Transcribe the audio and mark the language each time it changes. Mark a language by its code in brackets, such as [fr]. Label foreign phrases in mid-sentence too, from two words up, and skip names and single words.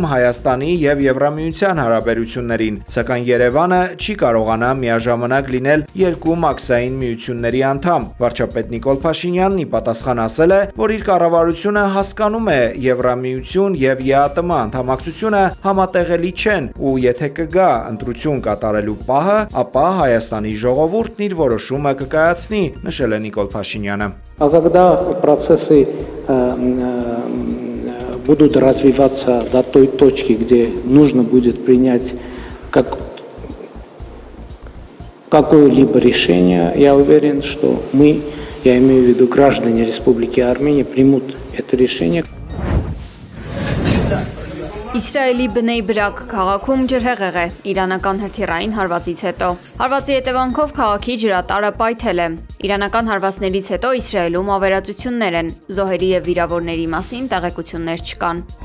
[hy] Հայաստանի եւ Եվրամիության հարաբերություններին, սակայն Երևանը չի կարողանա միաժամանակ լինել երկու մաքսային միությունների անդամ։ Վարչապետ Նիկոլ Փաշինյանն ի պատասխան ասել է, որ իր կառավարությունը հասկանում է Եվրամիություն եւ ԵԱՏՄ անդամակցությունը համատեղելի չեն ու եթե կգա ընտրություն կատարելու պահը, ապա Հայաստանի ժողովուրդն իր որոշումը կկայացնի, նշել է Նիկոլ Փաշինյանը։ [ru] А когда процессы будут развиваться до той точки, где нужно будет принять какое-либо решение, я уверен, что мы, я имею в виду граждане Республики Армения, примут это решение. [hy] Իսրայելի Բնեյ Բրակ քաղաքում ջրհեղեղ է իրանական հրթիռային հարվածից հետո։ Հարվածի հետևանքով քաղաքի ջրատարը պայթել է։ Իրանական հարվածներից հետո Իսրայելում ավերածություններ են, զոհերի եւ վիրավորների մասին տեղեկություններ չկան։